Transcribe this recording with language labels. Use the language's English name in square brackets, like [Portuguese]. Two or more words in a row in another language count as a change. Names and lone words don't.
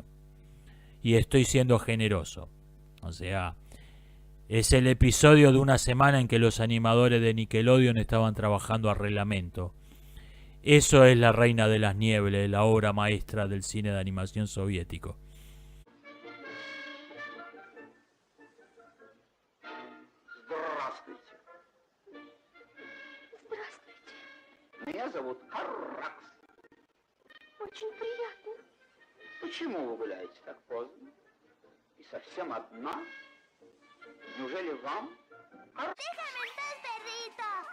[Spanish] Y estoy siendo generoso. O sea, es el episodio de una semana en que los animadores de Nickelodeon estaban trabajando a reglamento. Eso es La Reina de las Nieves, la obra maestra del cine de animación soviético. [Russian] Здравствуйте. Здравствуйте. Меня зовут Карракс. Очень приятно. Почему вы гуляете так поздно? И совсем одна? Неужели вам? [Spanish] Déjame en paz, perrito.